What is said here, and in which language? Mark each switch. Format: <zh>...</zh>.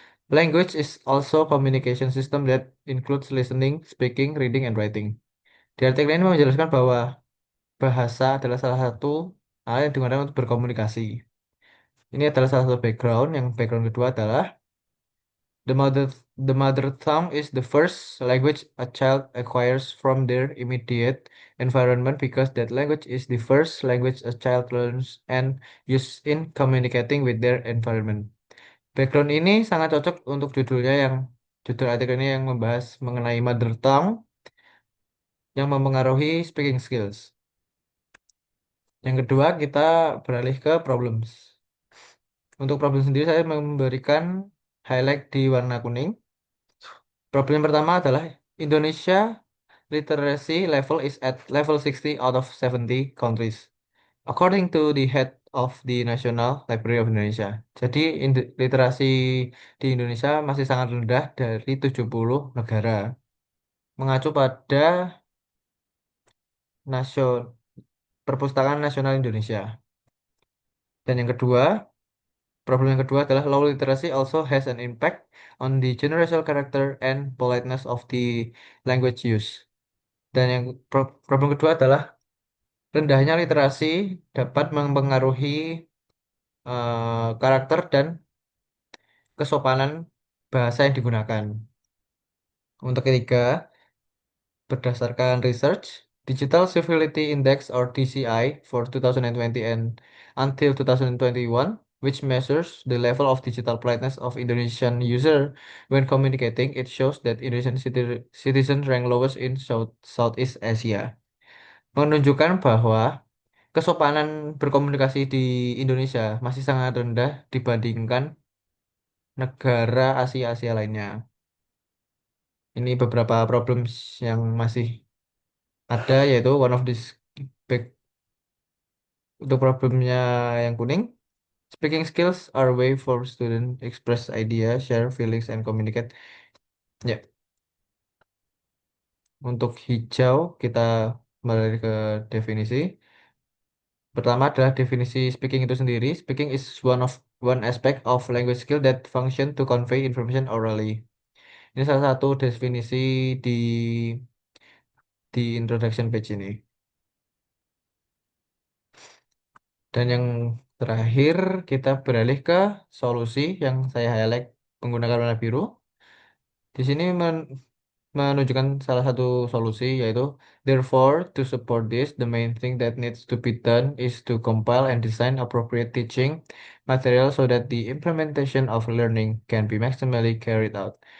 <en>Language is also communication system that includes listening, speaking, reading, and writing.</en> <id>Di artikel ini menjelaskan bahwa bahasa adalah salah satu alat yang digunakan untuk berkomunikasi. Ini adalah salah satu background. Yang background kedua adalah</id> <en>the mother tongue is the first language a child acquires from their immediate environment because that language is the first language a child learns and uses in communicating with their environment.</en> <id>Background ini sangat cocok untuk judul artikel ini yang membahas mengenai mother tongue yang mempengaruhi speaking skills. Yang kedua, kita beralih ke problems. Untuk problem sendiri saya memberikan highlight di warna kuning. Problem yang pertama adalah</id> <en>Indonesia literacy level is at level 60 out of 70 countries. According to the head of the National Library of Indonesia.</en> <id>Jadi literasi di Indonesia masih sangat rendah dari 70 negara. Mengacu pada nasion Perpustakaan Nasional Indonesia. Dan yang kedua, problem yang kedua adalah</id> <en>low literacy also has an impact on the generational character and politeness of the language use.</en> <id>Dan yang problem kedua adalah rendahnya literasi dapat mempengaruhi karakter dan kesopanan bahasa yang digunakan. Untuk ketiga, berdasarkan research,</id> <en>Digital Civility Index or DCI for 2020 and until 2021, which measures the level of digital politeness of Indonesian user when communicating, it shows that Indonesian citizens rank lowest in Southeast Asia.</en> <id>Menunjukkan bahwa kesopanan berkomunikasi di Indonesia masih sangat rendah dibandingkan negara Asia-Asia lainnya. Ini beberapa problems yang masih ada yaitu</id> <en>one of this back</en> <id>untuk problemnya yang kuning.</id> <en>Speaking skills are a way for student express idea, share feelings, and communicate.</en> <id>Ya, Untuk hijau, kita kembali ke definisi. Pertama adalah definisi speaking itu sendiri.</id> <en>Speaking is one aspect of language skill that function to convey information orally.</en> <id>Ini salah satu definisi di introduction page ini. Dan yang terakhir, kita beralih ke solusi yang saya highlight menggunakan warna biru. Di sini menunjukkan salah satu solusi, yaitu</id> <en>therefore to support this the main thing that needs to be done is to compile and design appropriate teaching material so that the implementation of learning can be maximally carried out.</en>